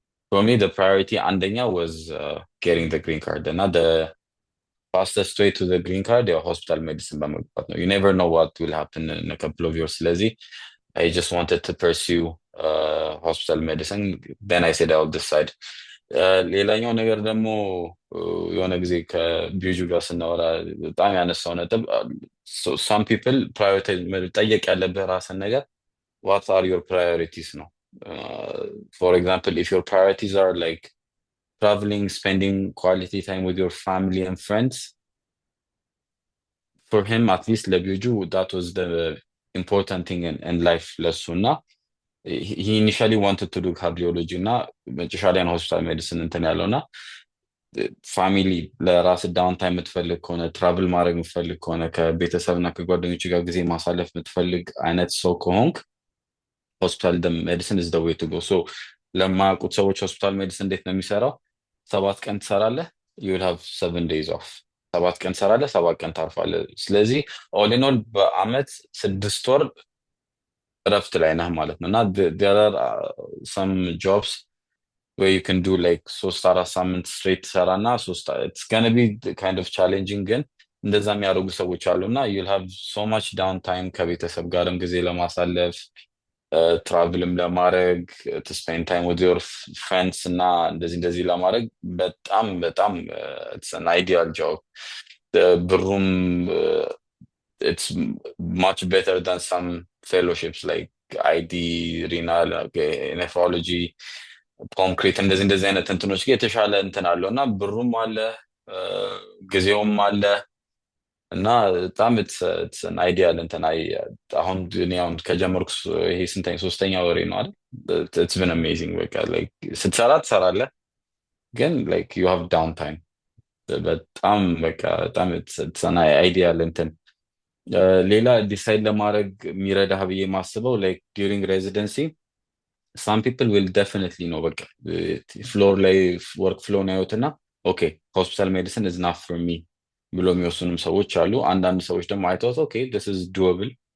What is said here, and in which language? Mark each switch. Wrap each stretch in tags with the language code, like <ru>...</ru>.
<en>for me the priority አንደኛ was getting the green card እና the fastest way to the green card ያው hospital medicine በመግባት ነው. You never know what will happen in a couple of years. ስለዚህ I just wanted to pursue hospital medicine. Then I said I'll decide.</en> <am>ሌላኛው ነገር ደግሞ የሆነ ጊዜ ከቢዩ ጋር ስናወራ በጣም ያነሳው ነጥብ some people prioritize መጠየቅ ያለብህ ራስን ነገር what are your priorities ነው.</am> <en>For example, if your priorities are like traveling, spending quality time with your family and friends, for him, at least ለቢዩ that was the important thing in life ለሱ እና he initially wanted to do cardiology እና መጨረሻ ላይ ነው ሆስፒታል ሜዲሲን እንትን ያለው እና</en> <am>ፋሚሊ ለራስ ዳውን ታይም የምትፈልግ ከሆነ ትራቭል ማድረግ የምትፈልግ ከሆነ ከቤተሰብና ከጓደኞች ጋር ጊዜ ማሳለፍ የምትፈልግ አይነት ሰው ከሆንክ ሆስፒታል ሜዲሲን is the way to go. So ለማያውቁት ሰዎች ሆስፒታል ሜዲሲን እንዴት ነው የሚሰራው? 7 ቀን ትሰራለህ, you will have 7 days off. 7 ቀን ትሰራለህ, 7 ቀን ታርፋለህ.</am> <en>ስለዚህ all in all በአመት 6 ወር እረፍት ላይ ነህ ማለት ነው እና there are some jobs where you can do like 3-4 ሳምንት straight ትሰራና it's gonna be kind of challenging ግን እንደዛ የሚያደርጉ ሰዎች አሉና you'll have so much downtime ከቤተሰብ ጋርም ጊዜ ለማሳለፍ ትራቭልም ለማድረግ to spend time with your friends እና እንደዚህ ለማድረግ በጣም በጣም it's an ideal job.</en> <am>ብሩም it's much better than some fellowships like ID, renal, nephrology, concrete እንደዚህ አይነት እንትኖች የተሻለ እንትን አለው እና ብሩም አለ ጊዜውም አለ እና በጣም it's an ideal እንትን አሁን እኔ አሁን ከጀመርኩ ይሄ ስንተኛ 3ኛ ወሬ ነው አይደል? It's been amazing በቃ like ስትሰራ ትሰራለህ ግን like you have downtime በጣም በቃ በጣም it's an ideal እንትን ሌላ ዲሳይድ ለማድረግ የሚረዳህ ብዬ ማስበው like during residency some people will definitely know በቃ ፍሎር ላይ ወርክ ፍሎውን ያዩትና ኦኬ ሆስፒታል ሜዲሲን is not for me ብሎ የሚወስኑም ሰዎች አሉ። አንዳንድ ሰዎች ደግሞ አይተውት ኦኬ this is doable,</am>